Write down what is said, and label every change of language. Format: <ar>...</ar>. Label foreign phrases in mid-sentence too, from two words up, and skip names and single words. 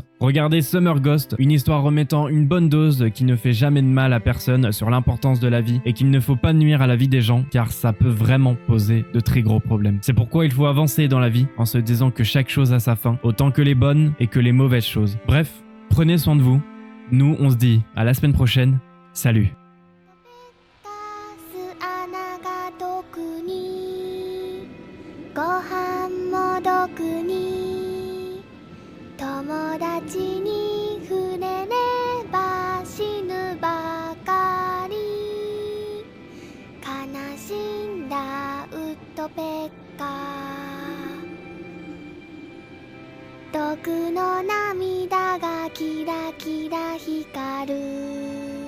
<fr>Regardez Summer Ghost, une histoire remettant une bonne dose qui ne fait jamais de mal à personne sur l'importance de la vie et qu'il ne faut pas nuire à la vie des gens car ça peut vraiment poser de très gros problèmes. C'est pourquoi il faut avancer dans la vie en se disant que chaque chose a sa fin, autant que les bonnes et que les mauvaises choses. Bref, prenez soin de vous. Nous, on se dit à la semaine prochaine. Salut.</fr> <ja>穴が毒にご飯も毒に友達に触れれば死ぬばかり悲しんだウッドペッカー毒の涙がキラキラ光る</ja>